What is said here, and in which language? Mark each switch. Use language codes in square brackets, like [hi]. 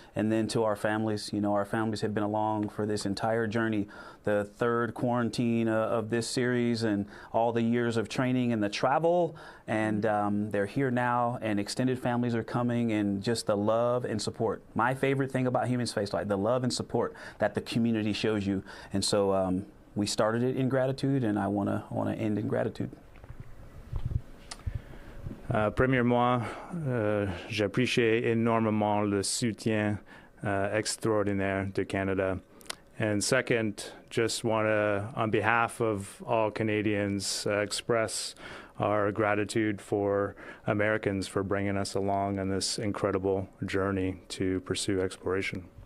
[en] And then to our families. You know, our families have been along for this entire journey, the third quarantine of this series, and all the years of training and the travel. And they're here now, and extended families are coming, and just the love and support. My favorite thing about Human Spaceflight, the love and support that the community shows you. And so we started it in gratitude, and I want to end in gratitude. [fr] Premièrement, j'apprécie énormément le soutien extraordinaire de Canada. [en] And second, just want to, on behalf of all Canadians, express our gratitude for Americans for bringing us along on this incredible journey to pursue exploration.